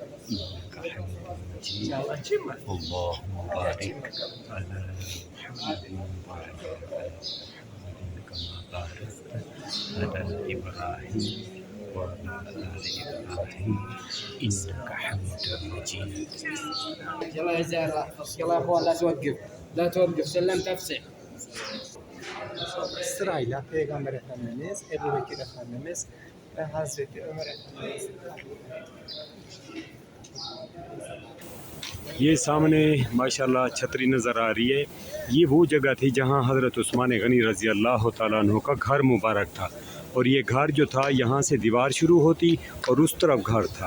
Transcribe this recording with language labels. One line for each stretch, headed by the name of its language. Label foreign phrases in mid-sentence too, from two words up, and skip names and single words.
Arabic: اللهم بارك على محمد وعلى آل محمد كما باركت على إبراهيم وعلى آل إبراهيم إنك حميد مجيد. يلا يا زهرة احفظ. يلا يا اخوان لا توقف لا توقف سلمت افسح.
Turkish: sırayla Peygamber Efendimiz, Ebu Bekir Efendimiz ve Hazreti Ömer Efendimiz.
Urdu: یہ سامنے ماشاءاللہ چھتری نظر آ رہی ہے. یہ وہ جگہ تھی جہاں حضرت عثمان غنی رضی اللہ تعالیٰ عنہ کا گھر مبارک تھا، اور یہ گھر جو تھا یہاں سے دیوار شروع ہوتی اور اس طرف گھر تھا.